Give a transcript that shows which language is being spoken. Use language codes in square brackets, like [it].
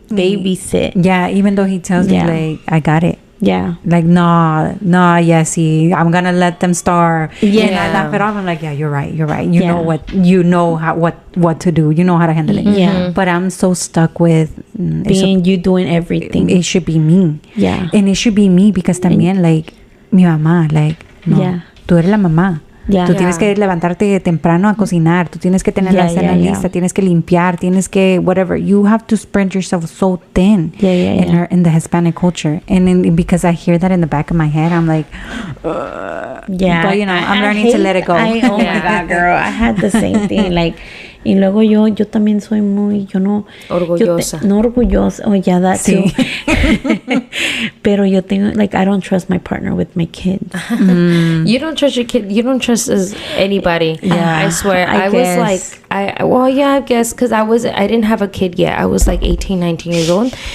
[en] babysit, even though he tells me, like, I got it. Like, no, Yessie, I'm gonna let them starve. And I laugh it off. I'm like, you're right. You know what to do. You know how to handle it. But I'm so stuck with you doing everything. It should be me. And it should be me because también, like, mi mamá, like, no, [es] tú eres la mamá. Tú tienes que levantarte temprano a cocinar. Tú tienes que tener la cena lista. Tienes que limpiar. Tienes que whatever. [en] You have to spread yourself so thin in the Hispanic culture. And because I hear that in the back of my head, I'm like, but you know, I'm learning to let it go. Oh my God, girl. I had the same thing. [es] Like, y luego yo también soy muy, orgullosa. No orgullosa. [en] Oh, yeah, that too. [es] Pero yo tengo, [en] like, I don't trust my partner with my kids. You don't trust your kid. You don't trust anybody. Yeah, I swear. I was like, I guess because I didn't have a kid yet. I was like 18, 19 years old.